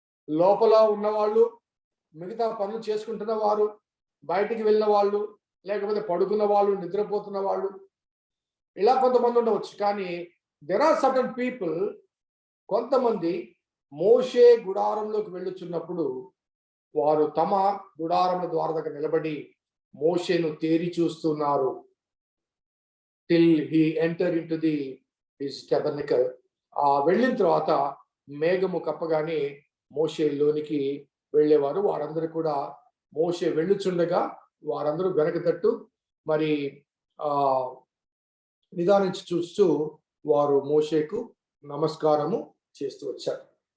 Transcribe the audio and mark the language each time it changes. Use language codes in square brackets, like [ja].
[te] లోపల ఉన్నవాళ్ళు, మిగతా పనులు చేసుకుంటున్న వారు, బయటికి వెళ్ళిన వాళ్ళు, లేకపోతే పడుకున్న వాళ్ళు, నిద్రపోతున్న వాళ్ళు, ఇలా కొంతమంది ఉండవచ్చు. కానీ [en] there are certain people, [te] కొంతమంది మోషే గుడారంలోకి వెళ్ళుచున్నప్పుడు వారు తమ గుడారముల ద్వారం దగ్గర నిలబడి మోషేను తేరి చూస్తున్నారు. [en] till he enter into his tabernacle. [te] వెళ్ళిన తర్వాత మేఘము కప్పగానే మోషే లోనికి వెళ్ళేవారు. వారందరూ కూడా మోషే వెళ్ళుచుండగా వారందరూ వెనక తట్టు మరి నిదానించి చూస్తూ వారు మోషేకు నమస్కారము చేస్తూ వచ్చారు.